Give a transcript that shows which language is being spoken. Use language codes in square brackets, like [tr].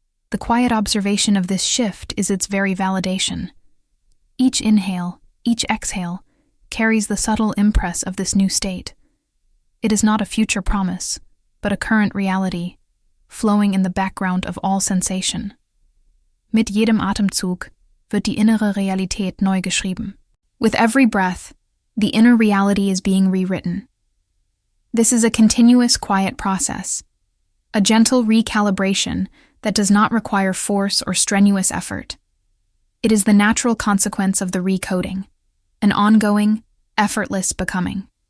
[en] The quiet observation of this shift is its very validation. Each inhale, each exhale, carries the subtle impress of this new state. It is not a future promise, but a current reality, flowing in the background of all sensation. [de] Mit jedem Atemzug wird die innere Realität neu geschrieben. [en] With every breath, the inner reality is being rewritten. This is a continuous quiet process, a gentle recalibration that does not require force or strenuous effort. It is the natural consequence of the recoding, an ongoing, effortless becoming.